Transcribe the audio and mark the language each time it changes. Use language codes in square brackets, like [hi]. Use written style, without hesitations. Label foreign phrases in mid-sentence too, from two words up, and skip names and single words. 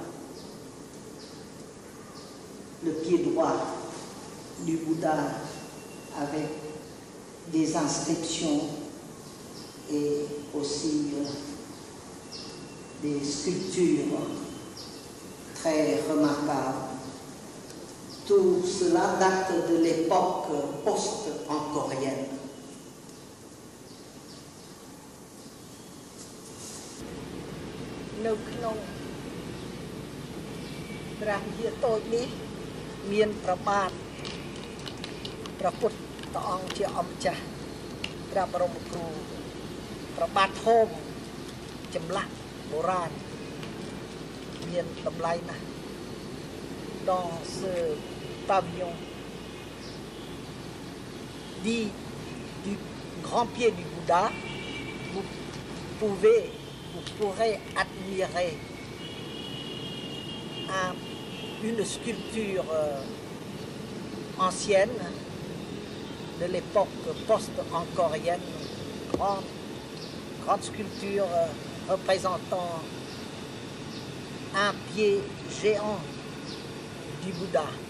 [fr] le pied droit du Bouddha avec des inscriptions et aussi des sculptures très remarquables. Tout cela date de l'époque post-angkorienne. [km] នៅក្នុងព្រះវិហារតូចនេះមានព្រះបាទ ព្រះពុទ្ធអង្គជាអម្ចាស់ព្រះបរមគ្រូព្រះបាទធំចម្លាក់បុរាណមានតម្លៃណាស់ [fr] dans ce pavillon dit du grand pied du Bouddha vous pourrez admirer une sculpture ancienne de l'époque post-angkorienne, grande sculpture représentant un pied géant du Bouddha.